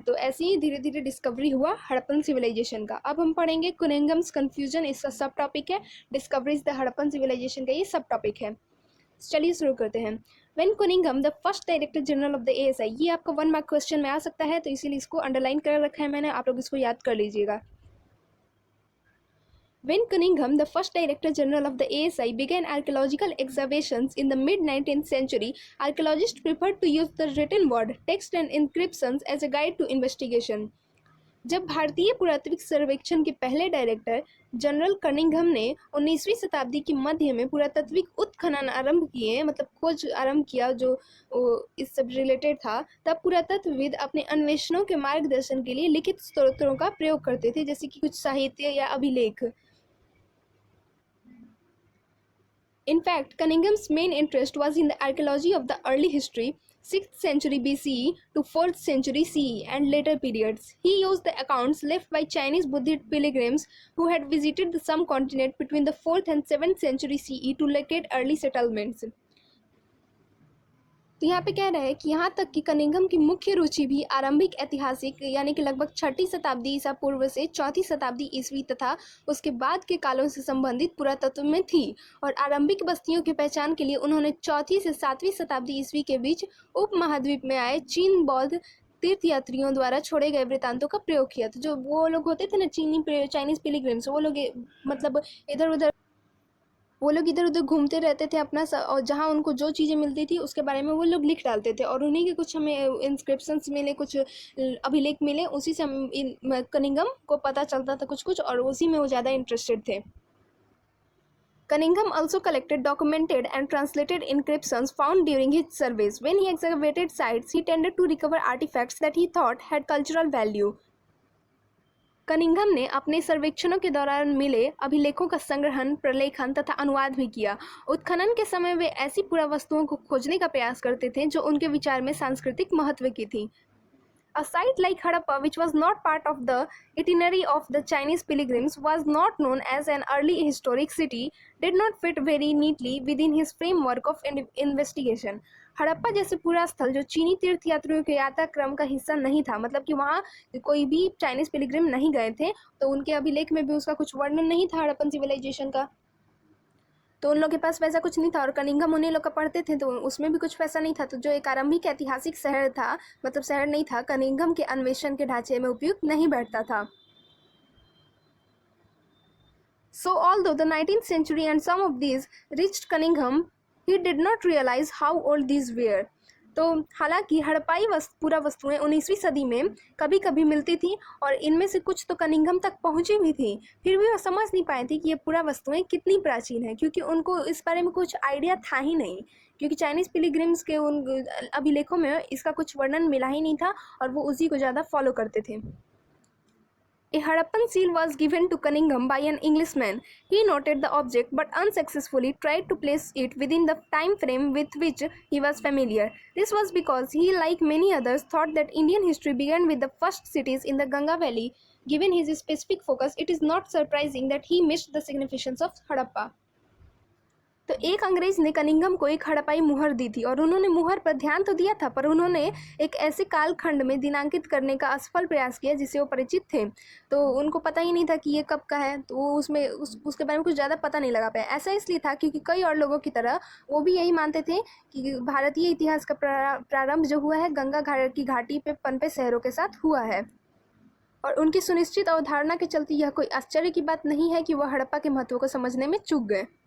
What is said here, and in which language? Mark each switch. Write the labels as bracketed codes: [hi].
[hi] तो ऐसे ही धीरे धीरे डिस्कवरी हुआ हड़प्पन सिविलाइजेशन का। अब हम पढ़ेंगे कुनिंगम्स कन्फ्यूजन, इसका सब टॉपिक है। [en] discoveries the Harappan civilization [hi] का ये सब टॉपिक है। चलिए शुरू करते हैं। [en] when Cunningham the first director general of the ASI, [hi] ये आपका 1 मार्क क्वेश्चन में आ सकता है, तो इसीलिए इसको अंडरलाइन कर रखा है मैंने, आप लोग इसको याद कर लीजिएगा। [en] When Cunningham, the first Director General of the ASI, began archaeological excavations in the mid-19th century, archaeologists preferred to use the written word, text and inscriptions as a guide to investigation. [hi] जब भारतीय पुरातात्विक सर्वेक्षण के पहले director general Cunningham ने 19वीं शताब्दी के मध्य में पुरातात्विक उत्खनन आरंभ किए, मतलब खोज आरंभ किया जो इस सब रिलेटेड था, तब पुरातत्वविद अपने अन्वेषणों के मार्गदर्शन के लिए लिखित स्रोतों का प्रयोग करते थे, जैसे कि कुछ साहित्य या अभिलेख। [en] In fact, Cunningham's main interest was in the archaeology of the early history, 6th century BCE to 4th century CE and later periods. He used the accounts left by Chinese Buddhist pilgrims who had visited the subcontinent between the 4th and 7th century CE to locate early settlements. [hi] तो यहाँ पे कह रहा है कि यहाँ तक कि कनिंघम की मुख्य रुचि भी आरंभिक ऐतिहासिक, यानी कि लगभग 6ठी शताब्दी ईसा पूर्व से 4ठी शताब्दी ईस्वी तथा उसके बाद के कालों से संबंधित पुरातत्व में थी। और आरंभिक बस्तियों की पहचान के लिए उन्होंने 4ठी से 7वीं शताब्दी ईस्वी के बीच उपमहाद्वीप में आए चीन बौद्ध तीर्थयात्रियों द्वारा छोड़े गए वृत्तांतों का प्रयोग किया। तो जो वो लोग होते थे ना, चाइनीज पिलग्रिम्स, वो लोग मतलब इधर उधर घूमते रहते थे अपना और जहाँ उनको जो चीज़ें मिलती थी उसके बारे में वो लोग लिख डालते थे, और उन्हीं के कुछ हमें इंस्क्रिप्शंस मिले, कुछ अभिलेख मिले, उसी से हम कनिंघम को पता चलता था कुछ कुछ, और उसी में वो ज़्यादा इंटरेस्टेड थे। [en] Cunningham also collected, documented, and translated inscriptions found during his surveys. When he excavated sites, he tended to recover artifacts that he thought had cultural value. [hi] Cunningham ने अपने सर्वेक्षणों के दौरान मिले अभिलेखों का संग्रहण, प्रलेखन तथा अनुवाद भी किया। उत्खनन के समय वे ऐसी पुरावस्तुओं को खोजने का प्रयास करते थे जो उनके विचार में सांस्कृतिक महत्व की थी। [en] A site like Harappa, which was not part of the itinerary of the Chinese pilgrims, was not known as an early historic city, did not fit very neatly within his framework of investigation. [hi] Harappa जैसे पूरा स्थल जो चीनी तीर्थयात्रियों के यात्रा क्रम का हिस्सा नहीं था, मतलब कि वहाँ कोई भी चाइनीज पिलग्रिम नहीं गए थे, तो उनके अभिलेख में भी उसका कुछ वर्णन नहीं था हड़प्पन सिविलाइजेशन का, तो उन लोग के पास वैसा कुछ नहीं था। और कनिंघम उन्हीं लोग का पढ़ते थे तो उसमें भी कुछ वैसा नहीं था। तो जो एक आरंभिक ऐतिहासिक शहर था, मतलब शहर नहीं था, कनिंघम के अन्वेषण के ढांचे में उपयुक्त नहीं बैठता था। [en] So although the 19th century and some of these reached Cunningham, he did not realize how old these were. [hi] तो हालांकि हड़प्पाई पुरा वस्तुएं 19वीं सदी में कभी कभी मिलती थी और इनमें से कुछ तो कनिंघम तक पहुंची भी थी, फिर भी वो समझ नहीं पाए थे कि ये पुरा वस्तुएं कितनी प्राचीन है, क्योंकि उनको इस बारे में कुछ आइडिया था ही नहीं, क्योंकि चाइनीज पिलग्रिम्स के उन अभिलेखों में इसका कुछ वर्णन मिला ही नहीं था और वो उसी को ज़्यादा फॉलो करते थे। [en] A Harappan seal was given to Cunningham by an Englishman. He noted the object but unsuccessfully tried to place it within the time frame with which he was familiar. This was because he, like many others, thought that Indian history began with the first cities in the Ganga Valley. Given his specific focus, it is not surprising that he missed the significance of Harappa. [hi] तो एक अंग्रेज ने Cunningham को एक हड़प्पाई मुहर दी थी और उन्होंने मुहर पर ध्यान तो दिया था, पर उन्होंने एक ऐसे कालखंड में दिनांकित करने का असफल प्रयास किया जिससे वो परिचित थे, तो उनको पता ही नहीं था कि ये कब का है, तो वो उसके बारे में कुछ ज़्यादा पता नहीं लगा पाया। ऐसा इसलिए था क्योंकि कई और लोगों की तरह वो भी यही मानते थे कि भारतीय इतिहास का प्रारंभ जो हुआ है गंगा की घाटी पे पनपे शहरों के साथ हुआ है, और उनकी सुनिश्चित अवधारणा के चलते यह कोई आश्चर्य की बात नहीं है कि वह हड़प्पा के महत्व को समझने में चूक गए।